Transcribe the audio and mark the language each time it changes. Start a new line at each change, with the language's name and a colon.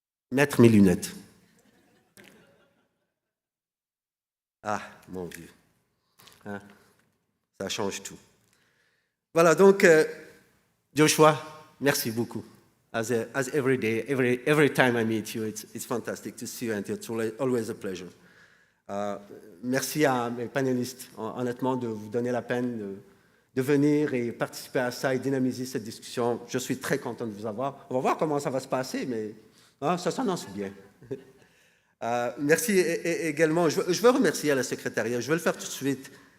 French: Mettre mes lunettes. Ah, mon Dieu. Hein? Ça change tout. Voilà, donc, Joshua, merci beaucoup.
English: As every day, every time I meet you, it's fantastic to see you, and it's always a pleasure.
French: Merci à mes panélistes, honnêtement, de vous donner la peine de venir et participer à ça et dynamiser cette discussion. Je suis très content de vous avoir. On va voir comment ça va se passer, mais ça s'annonce bien. Merci également. Je veux remercier la secrétariat. Je vais le faire tout de suite.